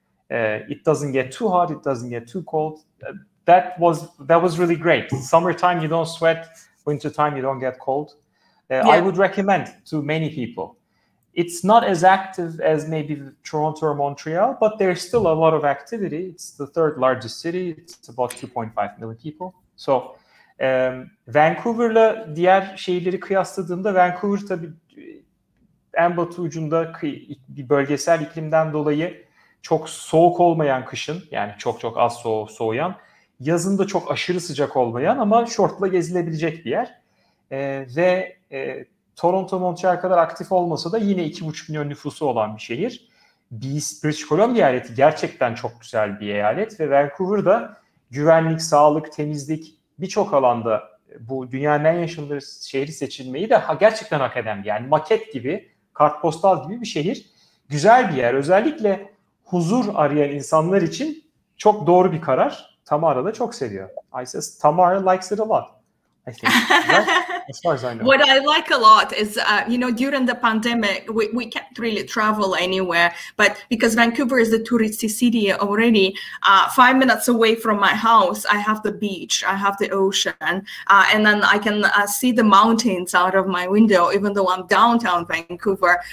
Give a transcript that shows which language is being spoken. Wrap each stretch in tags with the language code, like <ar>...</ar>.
<en>It doesn't get too hot, it doesn't get too cold. That was really great. Summertime, you don't sweat. Wintertime, you don't get cold. I would recommend to many people. It's not as active as maybe Toronto or Montreal, but there's still a lot of activity. It's the 3rd largest city. It's about 2.5 million people.</en> <tr>So Vancouver'la diğer şehirleri kıyasladığımda Vancouver tabii en batı ucunda bir bölgesel iklimden dolayı çok soğuk olmayan kışın, yani çok az soğuyan, yazın da çok aşırı sıcak olmayan ama şortla gezilebilecek bir yer. Ve Toronto, Montreal kadar aktif olmasa da yine 2,5 milyon nüfusu olan bir şehir. British Columbia eyaleti gerçekten çok güzel bir eyalet ve Vancouver'da güvenlik, sağlık, temizlik birçok alanda bu dünyanın en yaşanılır şehri seçilmeyi de gerçekten hak eden bir, yani maket gibi, kartpostal gibi bir şehir. Güzel bir yer. Özellikle huzur arayan insanlar için çok doğru bir karar. Tamara da çok seviyor.</tr> <en>Tamara likes it a lot, I think. Right? As far as I know. What I like a lot is, during the pandemic, we can't really travel anywhere. But because Vancouver is a touristy city already, 5 minutes away from my house, I have the beach, I have the ocean, and then I can see the mountains out of my window, even though I'm downtown Vancouver.</en>